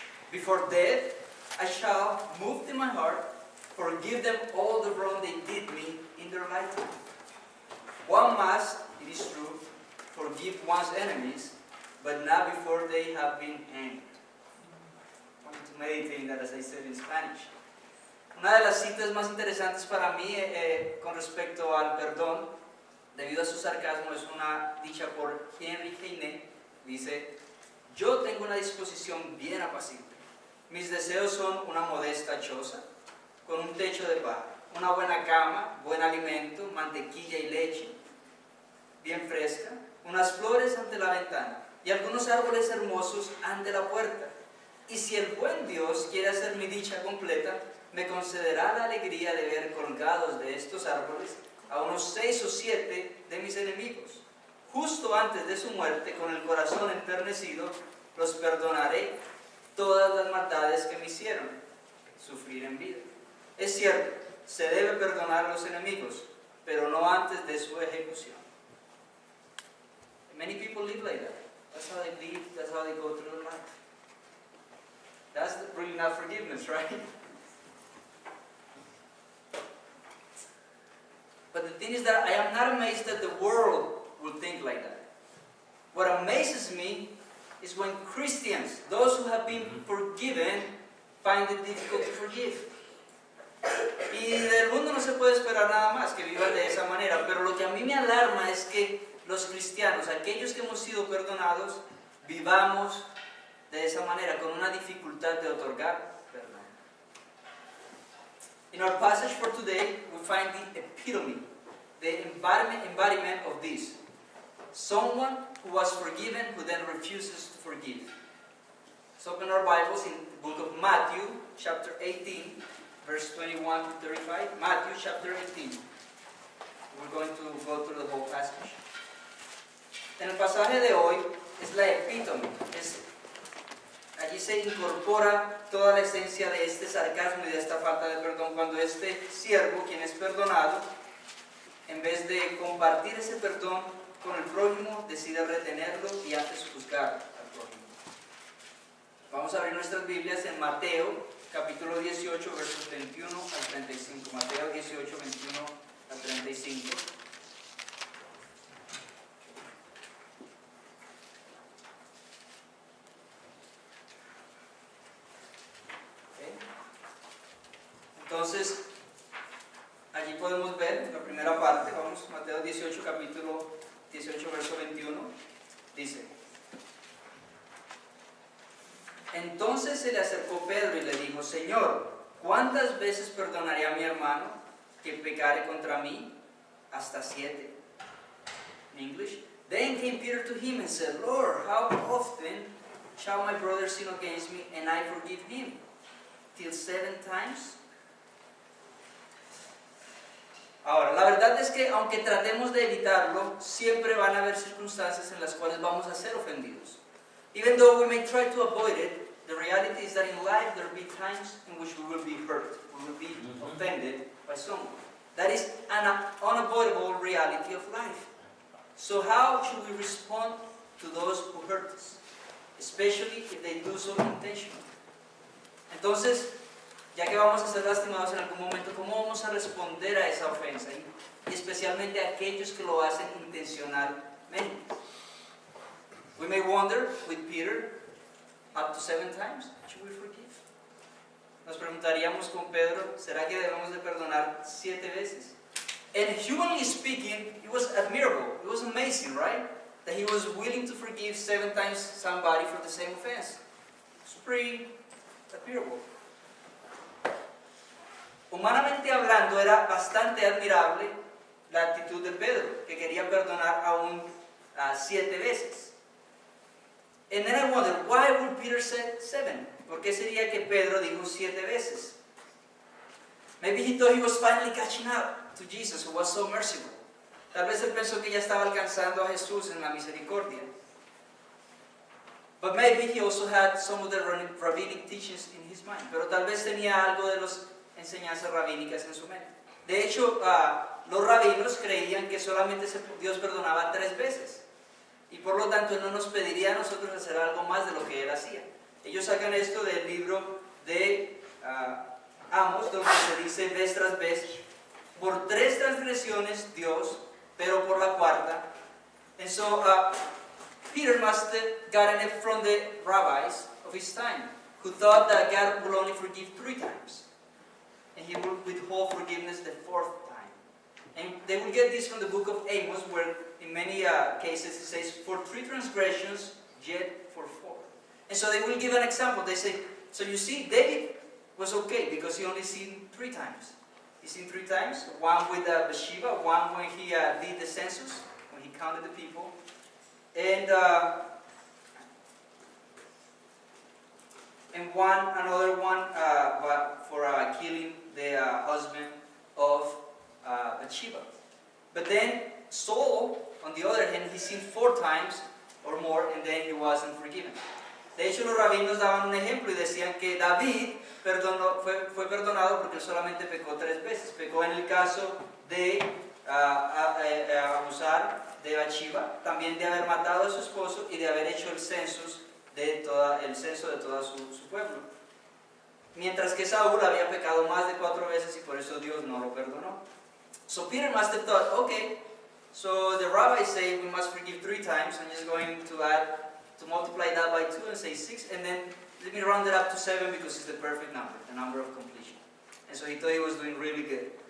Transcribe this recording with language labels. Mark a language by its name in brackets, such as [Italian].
[English] Before death, I shall, moved in my heart, forgive them all the wrong they did me in their lifetime. One must, it is true, forgive one's enemies, but not before they have been hanged." I want to meditate that, as I said in Spanish. [Spanish] Una de las citas más interesantes para mí con respecto al perdón, debido a su sarcasmo, es una dicha por Henry Heine. Dice: "Yo tengo una disposición bien apacible. Mis deseos son una modesta choza, con un techo de paja, una buena cama, buen alimento, mantequilla y leche, bien fresca, unas flores ante la ventana y algunos árboles hermosos ante la puerta. Y si el buen Dios quiere hacer mi dicha completa, me concederá la alegría de ver colgados de estos árboles a unos 6 o 7 de mis enemigos. Justo antes de su muerte, con el corazón enternecido, los perdonaré todas las maldades que me hicieron sufrir en vida. Es cierto, se debe perdonar a los enemigos, pero no antes de su ejecución." [English] Many people live like that. That's how they live, that's how they go through life. That's really not forgiveness, right? But the thing is that I am not amazed that the world will think like that. What amazes me is when Christians, those who have been forgiven, find it difficult to forgive. [Spanish] Y del mundo no se puede esperar nada más que vivan de esa manera, pero lo que a mí me alarma es que los cristianos, aquellos que hemos sido perdonados, vivamos de esa manera, con una dificultad de otorgar perdón. [English] In our passage for today, we find the epitome, the embodiment of this. Someone who was forgiven who then refuses to forgive. Let's open our Bibles in the book of Matthew, chapter 18, verse 21 to 35. Matthew, chapter 18. We're going to go through the whole passage. [Spanish] En el pasaje de hoy es la epítome. Allí se incorpora toda la esencia de este sarcasmo y de esta falta de perdón, cuando este siervo, quien es perdonado, en vez de compartir ese perdón con el prójimo, decide retenerlo y antes juzgar al prójimo. Vamos a abrir nuestras Biblias en Mateo, capítulo 18, versos 21 al 35. Mateo 18, 21 al 35. Entonces, allí podemos ver la primera parte, vamos, Mateo 18, capítulo 18, verso 21, dice: "Entonces se le acercó Pedro y le dijo: Señor, ¿cuántas veces perdonaré a mi hermano que pecare contra mí? ¿Hasta 7? [English] In English, "Then came Peter to him and said, Lord, how often shall my brother sin against me and I forgive him? Till 7 times? [Spanish] Ahora, la verdad es que aunque tratemos de evitarlo, siempre van a haber circunstancias en las cuales vamos a ser ofendidos. [English] Even though we may try to avoid it, the reality is that in life there will be times in which we will be hurt, we will be offended by someone. That is an unavoidable reality of life. So how should we respond to those who hurt us, especially if they do so intentionally? [Spanish] Entonces, ya que vamos a ser lastimados en algún momento, ¿cómo vamos a responder a esa ofensa? Y especialmente a aquellos que lo hacen intencionalmente. [English] We may wonder, with Peter, up to 7 times, should we forgive? [Spanish] Nos preguntaríamos con Pedro, ¿será que debemos de perdonar 7 veces? [English] And humanly speaking, it was admirable, it was amazing, right? That he was willing to forgive 7 times somebody for the same offense. It's pretty admirable. [Spanish] Humanamente hablando, era bastante admirable la actitud de Pedro, que quería perdonar aún 7 veces. [English] And then I wondered, why would Peter say 7? [Spanish] ¿Por qué sería que Pedro dijo 7 veces? [English] Maybe he thought he was finally catching up to Jesus, who was so merciful. [Spanish] Tal vez él pensó que ya estaba alcanzando a Jesús en la misericordia. [English] But maybe he also had some of the rabbinic teachings in his mind. [Spanish] Pero tal vez tenía algo de las enseñanzas rabínicas en su mente. De hecho, los rabinos creían que solamente Dios perdonaba 3 veces. Y por lo tanto, Él no nos pediría a nosotros hacer algo más de lo que Él hacía. Ellos sacan esto del libro de Amos, donde se dice vez tras vez, por 3 transgresiones Dios, pero por la cuarta. [English] And so, Peter must have gotten it from the rabbis of his time, who thought that God will only forgive 3 times. And He will withhold forgiveness the 4th time. And they will get this from the book of Amos, where in many cases it says, for 3 transgressions, yet for 4. And so they will give an example. They say, so you see, David was okay because he only sinned 3 times. He sinned 3 times, one with Bathsheba, one when he did the census, when he counted the people, and another one for killing the husband of Bathsheba. But then Saul, on the other hand, he sinned 4 times or more, and then he wasn't forgiven. [Spanish] De hecho, los rabinos daban un ejemplo y decían que David fue perdonado porque él solamente pecó 3 veces. Pecó en el caso de abusar de Bathsheba, también de haber matado a su esposo y de haber hecho el censo de todo su pueblo. Mientras que Saúl había pecado más de 4 veces y por eso Dios no lo perdonó. [English] So Peter must have thought, okay, so the rabbis say we must forgive 3 times. I'm just going to multiply that by 2 and say 6, and then let me round it up to 7 because it's the perfect number, the number of completion. And so he thought he was doing really good.